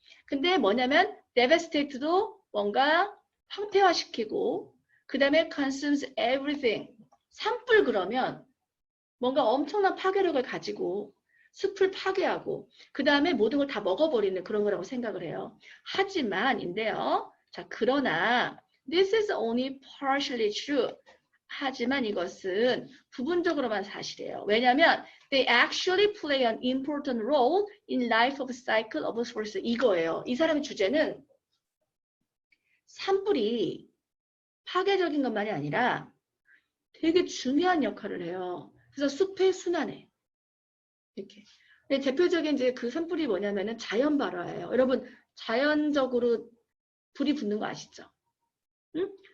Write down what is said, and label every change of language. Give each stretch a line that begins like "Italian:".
Korean: 근데 뭐냐면 devastate도 뭔가 황폐화시키고 그 다음에
English: consumes everything
Korean: 산불 그러면 뭔가 엄청난 파괴력을 가지고 숲을 파괴하고 그 다음에 모든 걸 다 먹어버리는 그런 거라고 생각을 해요. 하지만인데요. 자 그러나
English: this is only partially true.
Korean: 하지만 이것은 부분적으로만 사실이에요. 왜냐하면
English: they actually play an important role in life of cycle of force.
Korean: 이거예요. 이 사람의 주제는 산불이 파괴적인 것만이 아니라 되게 중요한 역할을 해요. 그래서 숲의 순환에 이렇게. 대표적인 이제 그 산불이 뭐냐면은 자연 발화예요. 여러분 자연적으로 불이 붙는 거 아시죠? 응?